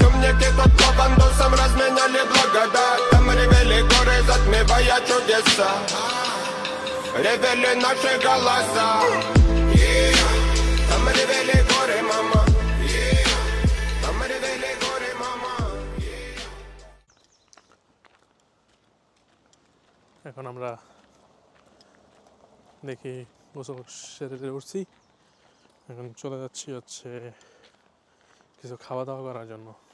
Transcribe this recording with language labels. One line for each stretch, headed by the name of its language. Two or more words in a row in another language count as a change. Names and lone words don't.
Russian: Умники тут лавандусом разменяли благодать. Там ревели горы, затмевая чудеса. Ревели наши голоса. Там ревели горы, мама. Там ревели горы, мама.
Bangla: এখন আমরা দেখি গোসল সেরে উঠছি, এখন চলে যাচ্ছি হচ্ছে কিছু খাওয়া দাওয়া করার জন্য।